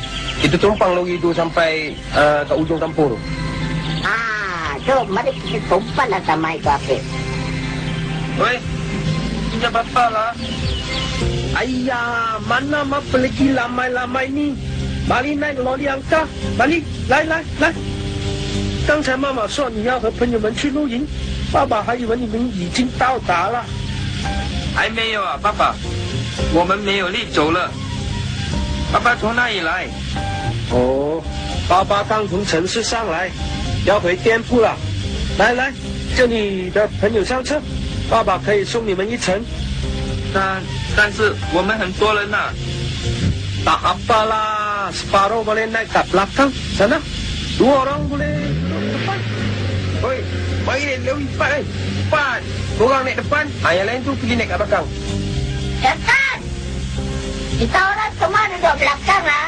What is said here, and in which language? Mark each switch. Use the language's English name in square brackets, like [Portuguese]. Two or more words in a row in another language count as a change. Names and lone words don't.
[Malay] Kita tumpang lori tu sampai kat ujung kampung tu. Jom, mari kita tumpang lah sama itu Hafiz. Oi, punya bapa lah. Ayah, mana mah pelagi lamai-lamai ni. Mari naik lori angka. Mari, [Chinese] 来。刚才妈妈说你要和朋友们去露营，爸爸还以为你们已经到达了。还没有啊，爸爸。我们没有力走了。爸爸从哪里来？哦，爸爸刚从城市上来，要回店铺了。来，叫你的朋友上车，爸爸可以送你们一程。但是我们很多人呐。 [Malay] Tak apalah, separuh boleh naik kat belakang sana. 2 orang boleh duduk depan. Oi, mari lebih cepat. Cepat. Korang naik depan, yang lain tu pergi naik kat belakang. Kapten! Kita orang semua duduk belakang lah.